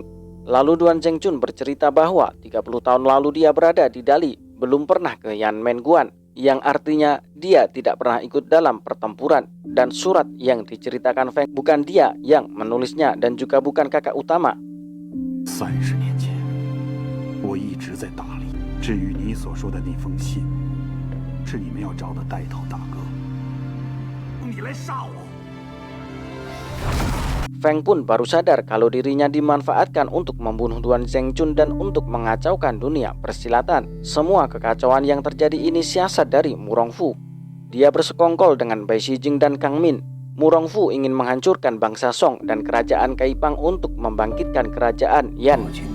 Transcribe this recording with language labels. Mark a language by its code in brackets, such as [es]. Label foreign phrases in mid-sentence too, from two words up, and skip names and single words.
[id] Lalu Duan Zhengchun bercerita bahwa 30 tahun lalu dia berada di Dali, belum pernah ke Yanmenguan, yang artinya dia tidak pernah ikut dalam pertempuran. Dan surat yang diceritakan Feng bukan dia yang menulisnya dan juga bukan kakak utama. [zh] 30 年前，我一直在大理。至于你所说的那封信，是你们要找的带头大哥。你来杀我！ [id] Feng pun baru sadar kalau dirinya dimanfaatkan untuk membunuh Duan Zhengchun dan untuk mengacaukan dunia persilatan. Semua kekacauan yang terjadi ini siasat dari Murongfu. Dia bersekongkol dengan Bai Shijing dan Kang Min. Murongfu ingin menghancurkan bangsa Song dan kerajaan Kaipang untuk membangkitkan kerajaan Yan.